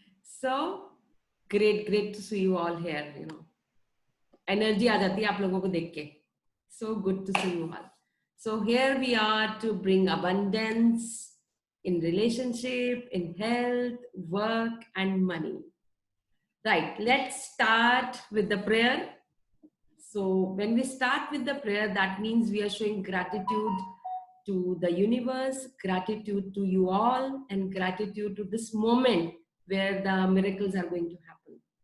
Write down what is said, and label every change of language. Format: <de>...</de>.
<en>So, great to see you all here, you know.</en> <hi>Energy आ जाती है आप लोगों को देख के.</hi> <en>So good to see you all. So here we are to bring abundance in relationship, in health, work, and money. Right, let's start with the prayer. So when we start with the prayer, that means we are showing gratitude to the universe, gratitude to you all, and gratitude to this moment where the miracles are going to happen.</en>